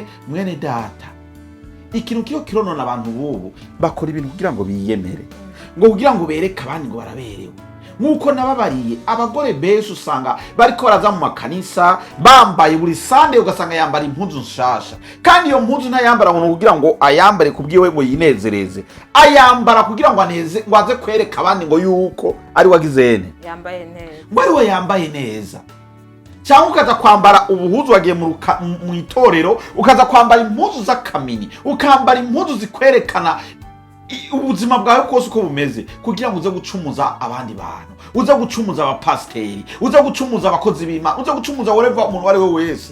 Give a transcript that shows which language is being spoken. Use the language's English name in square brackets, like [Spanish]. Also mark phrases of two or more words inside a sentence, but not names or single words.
[Rundi] Mwene data, ikintu kiyo kironona abantu bubu bakora ibintu kugira ngo biyemere, ngo kugira ngo bereke abandi ngo baraberewe, nk'uko nababariye abagore benshi usanga bariko baraza mu makanisa bambaye buri sande, ugasanga yambara impuzu nshasha, kandi iyo mpuzu ntayambara ngo kugira ngo ayambare kubwiwe ngo yinezereze, ayambara kugira ngo aze kwereka abandi ngo yuko ari wagizene yambaye neza, ngo ari we yambaye neza. Cyangwa ukaza kwambara ubuhuzu wagiye mu itorero, ukaza kwambara impuzu z'akamini, ukambara impuzu zikwerekana ubuzima bwawe kose uko bumeze, kugira ngo uze gucumuza abandi bantu, uze gucumuza abapasiteri, uze gucumuza abakozi b'Imana, uze gucumuza whatever umuntu uwo ari we wese.